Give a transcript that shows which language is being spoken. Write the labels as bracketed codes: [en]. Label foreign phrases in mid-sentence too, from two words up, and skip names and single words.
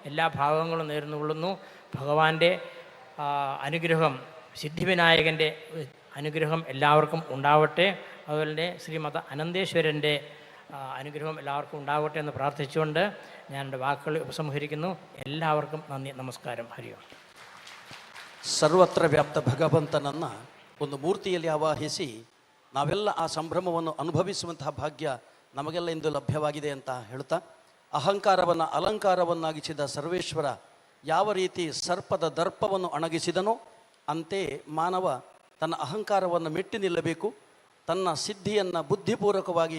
[ml] എല്ലാ ഭാവങ്ങളും നേർന്നുകൊള്ളുന്നു. ഭഗവാന്റെ അനുഗ്രഹം സിദ്ധിവിനായകൻ്റെ അനുഗ്രഹം എല്ലാവർക്കും ഉണ്ടാവട്ടെ. അതുപോലെ തന്നെ ശ്രീമദ് അനന്തേശ്വരൻ്റെ അനുഗ്രഹം എല്ലാവർക്കും ഉണ്ടാവട്ടെ എന്ന് പ്രാർത്ഥിച്ചുകൊണ്ട് ഞാൻ എൻ്റെ വാക്കുകൾ ഉപസംഹരിക്കുന്നു. എല്ലാവർക്കും നന്ദി, നമസ്കാരം, ഹരി ഓം. [kn] ಸರ್ವತ್ರ ವ್ಯಾಪ್ತ ಭಗವಂತನನ್ನು ಒಂದು ಮೂರ್ತಿಯಲ್ಲಿ ಆವಾಹಿಸಿ ನಾವೆಲ್ಲ ಆ ಸಂಭ್ರಮವನ್ನು ಅನುಭವಿಸುವಂತಹ ಭಾಗ್ಯ ನಮಗೆಲ್ಲ ಇಂದು ಲಭ್ಯವಾಗಿದೆ ಅಂತ ಹೇಳ್ತಾ, ಅಹಂಕಾರವನ್ನು ಅಲಂಕಾರವನ್ನಾಗಿಸಿದ ಸರ್ವೇಶ್ವರ ಯಾವ ರೀತಿ ಸರ್ಪದ ದರ್ಪವನ್ನು ಅಣಗಿಸಿದನೋ ಅಂತೆ ಮಾನವ ತನ್ನ ಅಹಂಕಾರವನ್ನು ಮೆಟ್ಟಿ ನಿಲ್ಲಬೇಕು, ತನ್ನ ಸಿದ್ಧಿಯನ್ನು ಬುದ್ಧಿಪೂರ್ವಕವಾಗಿ